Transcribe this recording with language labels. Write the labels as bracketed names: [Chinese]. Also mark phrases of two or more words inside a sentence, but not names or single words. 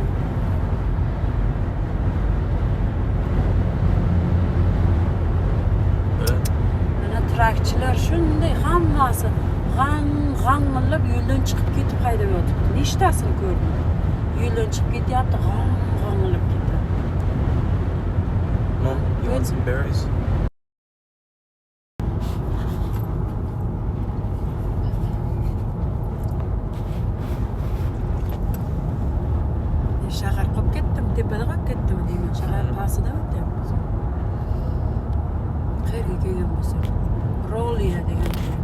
[Uzbek] Mana trakchilar shunday hammasi g'ang'illab yo'ldan chiqib ketib haydab yotibdi. Nechtasini ko'rdim. Yo'ldan chiqib ketyapti, g'ang'illab ketdi. [English] Mom, you want some berries? [Uzbek] Shahar qolib ketdim, tepada qolib ketdim deyman. Shahar pastida o'tyapmiz. Qayerga kelgan bo'lsak? Rolliya degan.